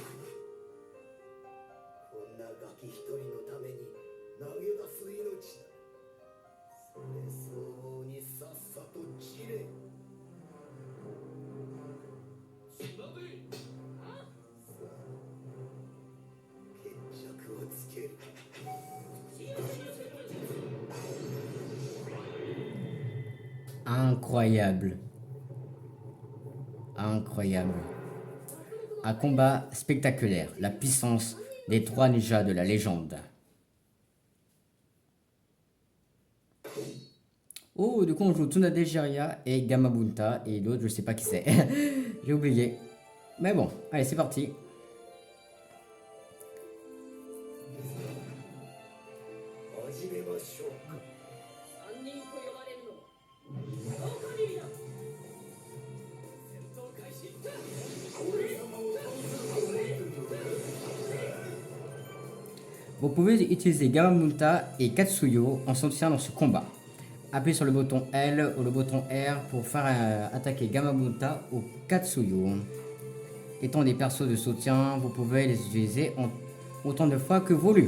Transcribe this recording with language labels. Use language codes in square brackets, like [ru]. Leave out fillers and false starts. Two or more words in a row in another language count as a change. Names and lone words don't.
[ja] こんなガキ一人のために投げ出す命だ。それ相応にさっさと散れ。砂でさあ、決着をつける。 [fr] Incroyable. Incroyable. Un combat spectaculaire. La puissance des 3 ninjas de la légende. Oh, du coup, on joue Tsunade Jiraiya et Gamabunta. Et l'autre, je sais pas qui c'est. J'ai oublié. Mais bon, allez, c'est parti. [ja] 始めましょう。三人と呼ばれるのはオカリーだ。戦闘開始。 [fr] Vous pouvez utiliser Gamabunta et Katsuyo en soutien dans ce combat. Appuyez sur le bouton L ou le bouton R pour faire attaquer Gamabunta ou Katsuyo. Étant des persos de soutien, vous pouvez les utiliser autant de fois que voulu.